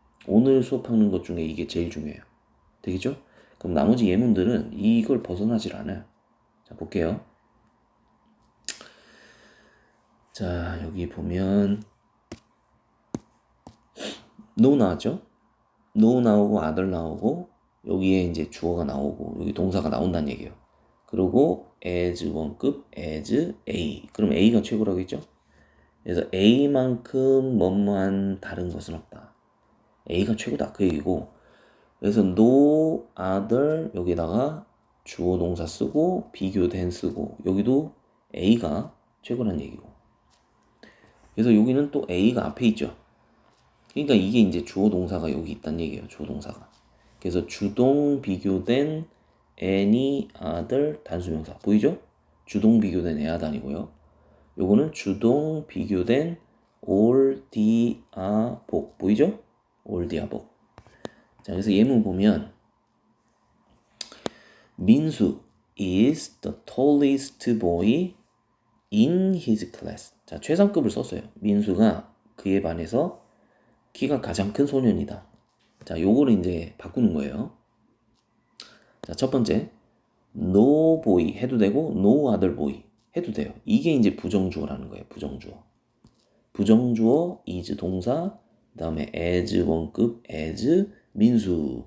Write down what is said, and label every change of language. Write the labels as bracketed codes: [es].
[ko] 오늘 수업하는 것 중에 이게 제일 중요해요. 되겠죠? 그럼 나머지 예문들은 이걸 벗어나질 않아요. 자, 볼게요. 자, 여기 보면 no 나왔죠? no 나오고 other 나오고 여기에 이제 주어가 나오고 여기 동사가 나온다는 얘기예요. 그리고 as 원급 as A. 그럼 A가 최고라고 했죠? 그래서 A만큼 뭐뭐한 다른 것은 없다. A가 최고다 그 얘기고, 그래서 no other 여기다가 주어 동사 쓰고 비교된 쓰고 여기도 A가 최고란 얘기고, 그래서 여기는 또 A가 앞에 있죠. 그러니까 이게 이제 주어 동사가 여기 있다는 얘기예요. 주어 동사가. 그래서 주동 비교된 any other 단수명사 보이죠? 주동 비교된 any 아니고요. 요거는 주동 비교된 all the 복 보이죠? all the 복. [en] 자, 그래서 예문 보면 민수 is the tallest boy in his class. [ko] 자, 최상급을 썼어요. 민수가 그에 반해서 키가 가장 큰 소년이다. 자, 요거를 이제 바꾸는 거예요. 자, 첫 번째, no boy 해도 되고 no other boy 해도 돼요. 이게 이제 부정주어라는 거예요. 부정주어. 부정주어 is 동사, 그 다음에 as 원급 as 민수.